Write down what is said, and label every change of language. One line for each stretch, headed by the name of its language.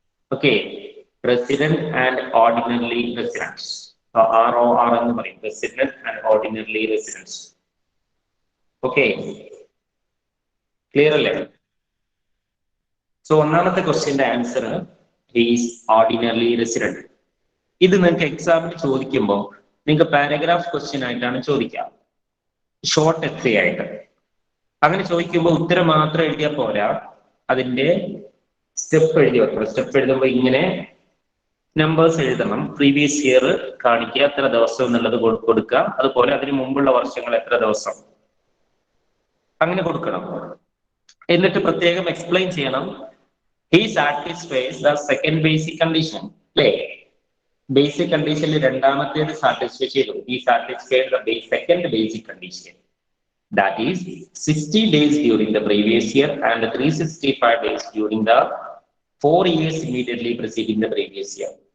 English: Okay, resident and ordinarily residents.
Malayalam: ROR എന്ന് പറയും,
English: resident and ordinarily residents.
Malayalam: Okay, clear അല്ലേ? So ഒന്നാമത്തെ ക്വസ്റ്റ്യന്റെ
English: Answer is ordinary resident.
Malayalam: ഇത് നിങ്ങൾക്ക് എക്സാമിന് ചോദിക്കുമ്പോൾ നിങ്ങൾക്ക് പാരഗ്രാഫ് ക്വസ്റ്റ്യൻ ആയിട്ടാണ് ചോദിക്കുക, ഷോർട്ട് എസ്സേ ആയിട്ട്. അങ്ങനെ ചോദിക്കുമ്പോൾ ഉത്തരം മാത്രം എഴുതിയാൽ പോരാ, അതിന്റെ സ്റ്റെപ്പ് എഴുതി വെക്കണം. സ്റ്റെപ്പ് എഴുതുമ്പോൾ ഇങ്ങനെ നമ്പേഴ്സ് എഴുതണം. പ്രീവിയസ് ഇയർ കാണിക്കുക, എത്ര ദിവസം എന്നുള്ളത് കൊടുക്കുക. അതുപോലെ അതിന് മുമ്പുള്ള വർഷങ്ങൾ എത്ര ദിവസം, അങ്ങനെ കൊടുക്കണം. എന്നിട്ട് പ്രത്യേകം എക്സ്പ്ലെയിൻ ചെയ്യണം.
English: He satisfies the second basic condition.
Malayalam: അല്ലേ? ബേസിക് കണ്ടീഷനിൽ രണ്ടാമത്തേത് സാറ്റിസ്ഫൈ ചെയ്തു.
English: He satisfied the second basic condition. That is 60 days during the previous year and 365 days during the 4 years immediately preceding the previous year.